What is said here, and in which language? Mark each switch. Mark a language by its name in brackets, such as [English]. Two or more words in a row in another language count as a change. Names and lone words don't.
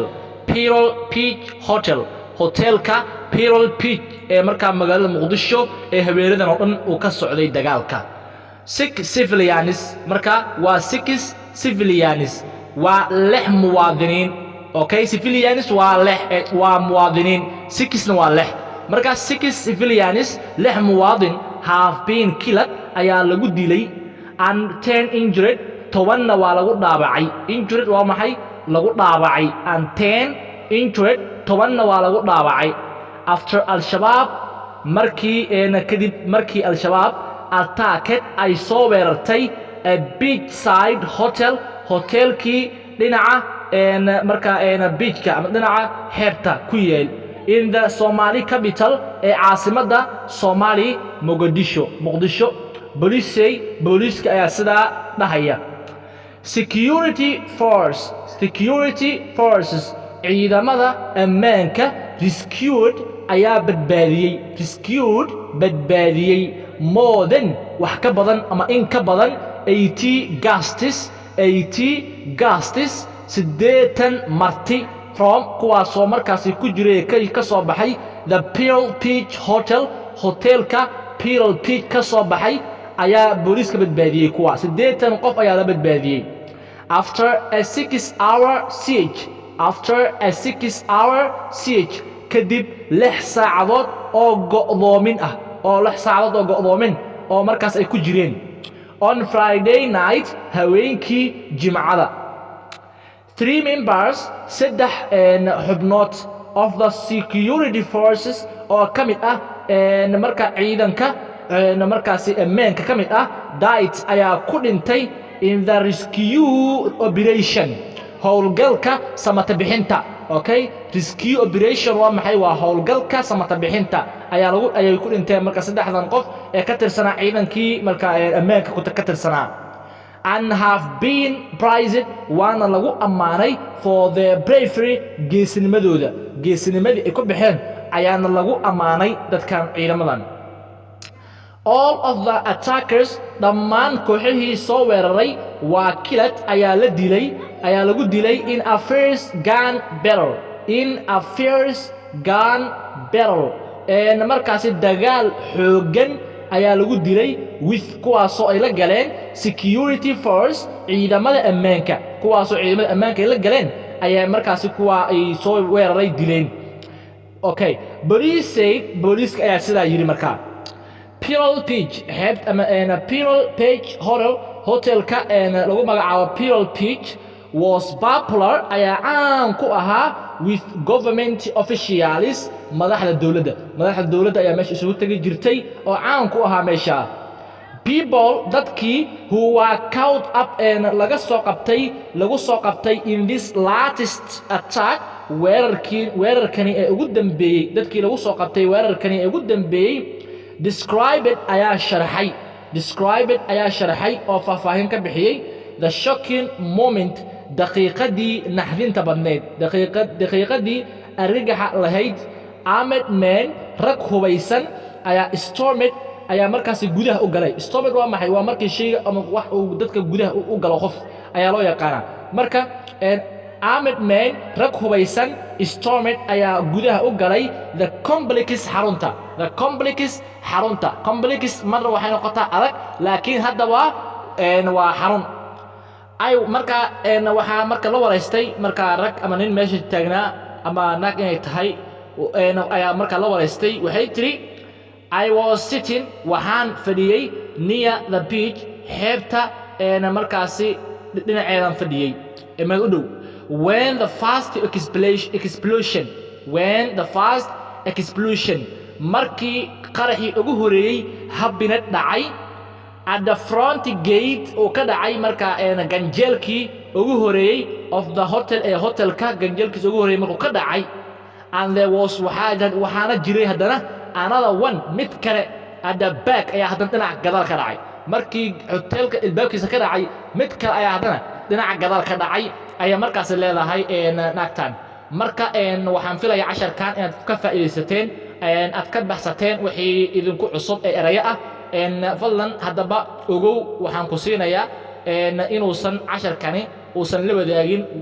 [Somali] Pearl Beach Hotel, hotelka Pearl Beach ee markaa magaalada Muqdisho ee habeenadan oo dhan uu ka socday dagaalka. [English] Six civilians, [Somali] markaa waa 6 civilians, waa 6 muwaadiniin. Okay, civilians waa muwaadiniin, 6 waa 6. marka 6 civilians 6 muwaadin [English] have been killed [Somali] ayaa lagu dilay [English] and 10 injured, [Somali] 10 waa lagu dhaawacay. Injured waa maxay? lagu dhaawacay. [English] and 10 injured, [Somali] 10 waa lagu dhaawacay. after al-shabaab kadib markii al-shabaab attacked ay soo weerartay [English] a beachside hotel, [Somali] hotelkii dhinaca markaa beachka ama dhinaca xeebta ku yaal [English] in the Somali capital [Somali] ee caasimada Somali Muqdisho. booliiska ayaa sidaa dhahaya. [English] security forces [Somali] ciidamada ammaanka rescued ayaa badbaadiyey [English] more than [Somali] wax ka badan ama in ka badan [English] 80 guests [Somali] 80 marti from kuwaasoo markaasi ku jiray ka soo baxay [English] the Pearl Beach Hotel, [Somali] hotelka Pearl Beach ka soo baxay ayaa booliiska badbaadiyey. kuwa 80 qof ayaa la badbaadiyey. [English] after a 6-hour siege [Somali] kadib 6 saacadood oo go'doomin oo markaas ay ku jireen [English] on Friday night, [Somali] haweenkii Jimcada. [English] 3 members, [Somali] 3 xubnood [English] of the security forces [Somali] oo ka mid ah marka ciidanka markaasi ammaanka ka mid ah died ayaa ku dhintay [English] in the rescue operation, [Somali] howlgalka samata bixinta. okay, [English] rescue operation [Somali] waa maxay? waa howlgalka samata bixinta ayay ku dhinteen marka 3 qof ee ka tirsanaa ciidankii marka ammaanka ka tirsanaa. [English] and have been praised, [Somali] waana lagu ammaanay [English] for their bravery, [Somali] geesinimadii ay ku baxeen ayaana lagu ammaanay dadkan ciidamadan. [English] all of the attackers, [Somali] dhammaan kooxihii soo weeraray waa killed ayaa lagu dilay [English] in a first gun battle, [Somali] markaasi dagaal xoogan ayaa lagu dilay with kuwaasoo ay la galeen [English] security force, [Somali] ciidamada ammaanka ay la galeen ayaa markaasi kuwa ay soo weeraray dileen. okay, booliiska ayaa sidaa yiri. markaa Pearl Beach Pearl Beach hotelka lagu magacaabo Pearl Beach [English] was popular, [Somali] ayaa caan ku ahaa [English] with government officials, [Somali] madaxda dawladda ayaa meesha isugu tagi jirtay oo caan ku ahaa meesha. people, dadkii [English] who were caught up [Somali] lagu soo qabtay [English] in this latest attack, [Somali] weerarkani ee ugu dambeeyey, dadkii lagu soo qabtay weerarkani ee ugu dambeeyey. described ayaa sharaxay oo faahfaahin ka bixiyey [English] the shocking moment, [Somali] daqiiqadii naxdinta badneed, daqiiqadii argagaxa lahayd. armed men, rag hubaysan ayaa markaasi gudaha u galay. stormed waa maxay? waa markii shayga ama wax uu dadka gudaha u galo qof ayaa loo yaqaanaa. marka [English] armed men [Somali] rag hubaysan stormed ayaa gudaha u galay [English] the complex [Somali] xarunta complex marna waxay noqotaa adag laakiin hadda waa xarun ay marka waxa marka la wareystay marka rag ama nin meesha taagnaa ama naag inay tahay ayaa marka la wareystay waxay tiri [English] I was sitting [Somali] waxaan fadhiyay [English] near the beach [Somali] xeebta markaasi dhinaceedan fadhiyay meel u dhow [English] when the first [Somali] explosion markii qaraxii ugu horeeyay habinad dhacay [English] at the front gate [Somali] oo ka dhacay marka ganjeelkii ugu horeeyay [English] of the [Somali] hotelka ganjeelkiisa ugu horeeyay markuu ka dhacay [English] and there was [Somali] waxaana jiray haddana [English] another one [Somali] mid kale [English] at the back [Somali] ayaa haddana dhinaca gadaal ka dhacay markii hotelka albaabkiisa ka dhacay mid kale ayaa haddana dhinaca gadaal ka dhacay ayaa markaas leedahay naagtan marka waxaan filayaa casharkan inaad ka faa'iideysateen aad ka baxsateen wixii idinku cusub ee eraya ah fadlan haddaba ogow waxaan ku siinayaa inuusan casharkani uusan la wadaagin